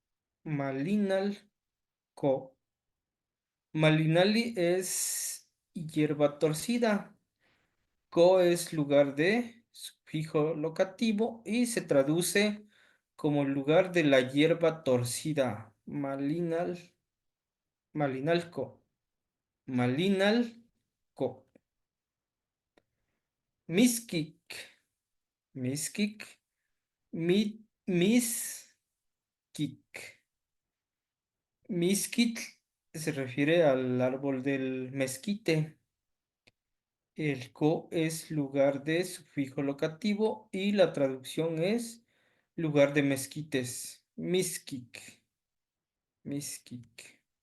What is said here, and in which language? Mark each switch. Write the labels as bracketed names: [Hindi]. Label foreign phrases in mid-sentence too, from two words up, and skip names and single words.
[Spanish] Malinalco. Malinali es hierba torcida. Co es lugar de sufijo locativo y se traduce como lugar de la hierba torcida. Malinalco. Malinalco. [Eastern Huasteca Nahuatl] Miskik. Miskik. Miskik. [Spanish] Miskit se refiere al árbol del mezquite. El co es lugar de sufijo locativo y la traducción es lugar de mezquites. [Eastern Huasteca Nahuatl] Miskik. Miskik.